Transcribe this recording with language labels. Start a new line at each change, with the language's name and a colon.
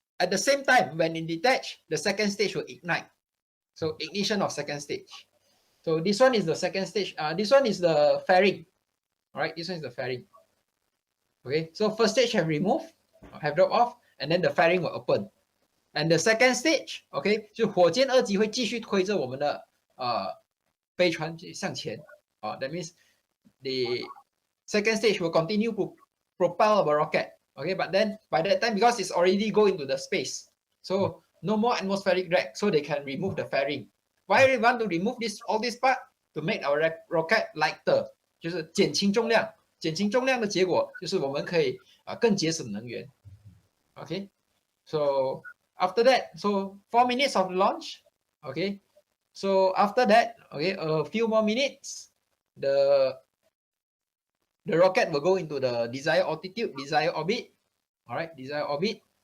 English: At the same time, when it detach, the second stage will ignite. So ignition of second stage. So this one is the second stage. This one is the fairing. All right, this one is the fairing. Okay, so first stage have removed, have dropped off, and then the fairing will open. And the second stage, okay,
Chinese: 就火箭二级会继续推着我们的飞船向前。
English: that means the second stage will continue to propel our rocket. Okay, but then by that time, because it's already going to the space, so no more atmospheric drag, so they can remove the fairing. Why we want to remove this all this part? To make our rocket lighter,
Chinese: 就是减轻重量。减轻重量的结果就是我们可以更节省能源。
English: Okay, so after that, so 4 minutes of launch. Okay, so after that, okay, a few more minutes, the rocket will go into the desired altitude, desired orbit. All right, desired orbit.